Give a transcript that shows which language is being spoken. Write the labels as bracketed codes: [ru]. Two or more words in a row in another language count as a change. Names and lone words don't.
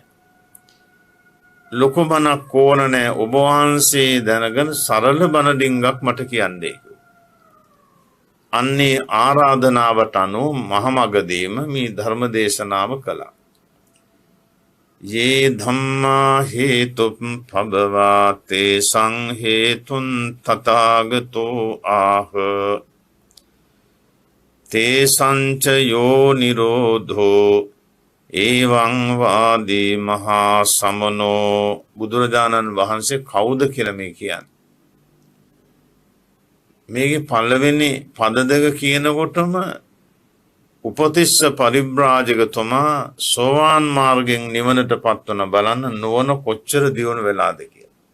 [si] ලොකු බණක් ඕන නෑ ඔබ වහන්සේ දැනගෙන සරල බණ ඩිංගක් මට කියන්නේ. අන්නේ ආරාධනාවට අනුව මහමගදීම මේ ධර්ම දේශනාව කළා. [pi] යේ ධම්මා හේතුප්පබවා තේසං හේතුන් තථාගතෝ ආහ තේසංච යෝ නිරෝධෝ එවං වාදී මහා සමනෝ. [si] බුදුරජාණන් වහන්සේ කවුද කියලා මේ කියන්නේ? මේකේ පළවෙනි පද දෙක කියනකොටම උපතිස්ස පරිබ්‍රාජකතුමා සෝවාන් මාර්ගයෙන් නිවනට පත්වන බලන්න නුවණ කොච්චර දියුණු වෙලාද කියලා.